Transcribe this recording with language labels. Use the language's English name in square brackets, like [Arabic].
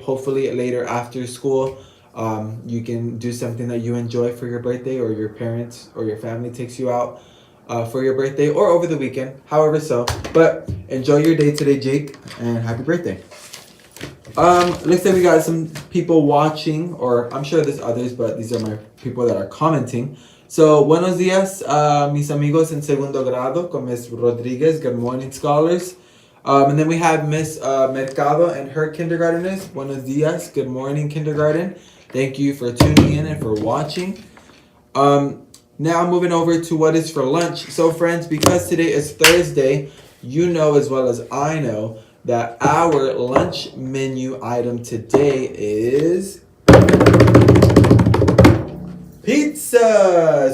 [English] Hopefully later after school, you can do something that you enjoy for your birthday, or your parents or your family takes you out for your birthday, or over the weekend, however so. But enjoy your day today, Jake, and happy birthday. Looks like we got some people watching, or I'm sure there's others, but these are my people that are commenting. [Spanish] So, buenos días, mis amigos en segundo grado, con Miss Rodriguez. [English] Good morning, scholars. And then we have Miss Mercado and her kindergarteners. [Spanish] Buenos días. [English] Good morning, kindergarten. Thank you for tuning in and for watching. Now moving over to what is for lunch. So, friends, because today is Thursday, you know as well as I know that our lunch menu item today is pizza.